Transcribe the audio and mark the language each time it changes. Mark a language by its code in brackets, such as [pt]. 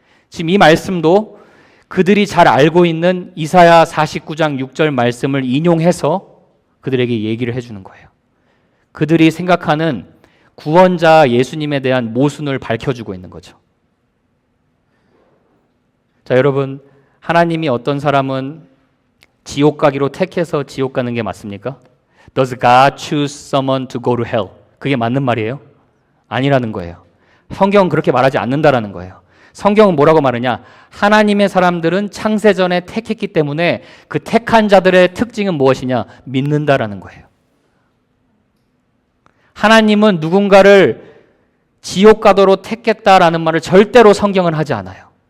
[ko] 지금 이 말씀도 그들이 잘 알고 있는 이사야 49장 6절 말씀을 인용해서 그들에게 얘기를 해주는 거예요. 그들이 생각하는 구원자 예수님에 대한 모순을 밝혀주고 있는 거죠. 자, 여러분, 하나님이 어떤 사람은 지옥 가기로 택해서 지옥 가는 게 맞습니까? [en] Does God choose someone to go to hell? [ko] 그게 맞는 말이에요? 아니라는 거예요. 성경은 그렇게 말하지 않는다라는 거예요. 성경은 뭐라고 말하냐? 하나님의 사람들은 창세전에 택했기 때문에 그 택한 자들의 특징은 무엇이냐? 믿는다라는 거예요. 하나님은 누군가를 지옥 가도록 택했다라는 말을 절대로 성경은 하지 않아요.